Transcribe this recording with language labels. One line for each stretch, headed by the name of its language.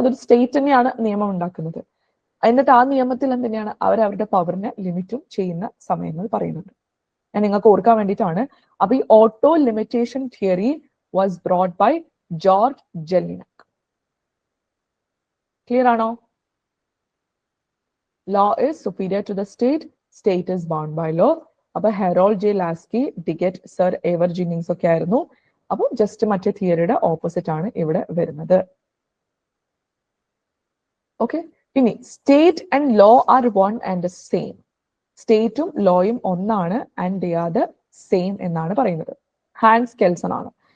Malayalam: അതൊരു സ്റ്റേറ്റ് തന്നെയാണ് നിയമം ഉണ്ടാക്കുന്നത്. എന്നിട്ട് ആ നിയമത്തിൽ എന്തിനാണ് അവരവരുടെ പവറിനെ ലിമിറ്റും ചെയ്യുന്ന സമയങ്ങൾ പറയുന്നുണ്ട്. ഞാൻ നിങ്ങൾക്ക് ഓർക്കാൻ വേണ്ടിയിട്ടാണ്. അപ്പൊ ഈ
English: Auto limitation theory was brought by George Jellinek.
Malayalam: Clear ആണോ?
English: Law is superior to the state, state is bound by law.
Malayalam: അപ്പൊ Herald J Laski, ഡിഗറ്റ്, sir ever ജിന്നിങ്സ് ഒക്കെ ആയിരുന്നു. അപ്പൊ ജസ്റ്റ് മറ്റേ തിയറിയുടെ ഓപ്പോസിറ്റ് ആണ് ഇവിടെ വരുന്നത്.
English: okay,
Malayalam: ഇനി
English: State and law are one and same.
Malayalam: സ്റ്റേറ്റും ലോയും ഒന്നാണ്
English: and they are the same
Malayalam: എന്നാണ് പറയുന്നത്. ഹാൻസ് കെൽസൺ ആണ്.